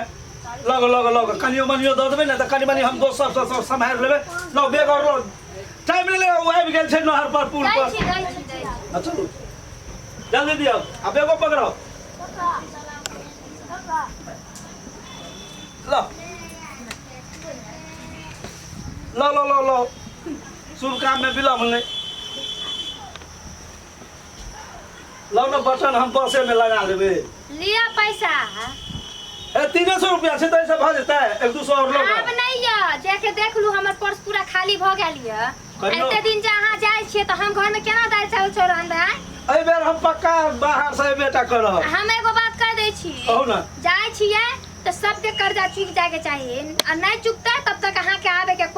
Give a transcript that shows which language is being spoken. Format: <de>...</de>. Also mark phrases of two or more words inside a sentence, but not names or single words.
<mai>लग कनियो मनियो द देबे न त कनि मनि हम दोस्त सब संभाल लेबे लो बेग और लो टाइम ले वो आबि गेल छै नहर पर पुल पर अच्छा जल्दी दियो अब बेगो पकड़ो लो शुभ काम में विलम्ब नहीं लो ना बटन हम बसे में लगा देबे लिया पैसा 300 रुपया से तो ऐसे भ जेता है 1-200 और लोग अब नहीं है जाके देख लू हमर पर्स पूरा खाली भ गेल है एते दिन जहां जाय छिए त हम घर में केना दाल चावल छोड़न है एई बेर हम पक्का बाहर से बेटा करब हम एगो बात कह दै छी कहू ना जाय छिए त सबके कर्जा चुक जाय के चाहिए और नहीं चुकता तब तक अहां के आवे के कोई</mai>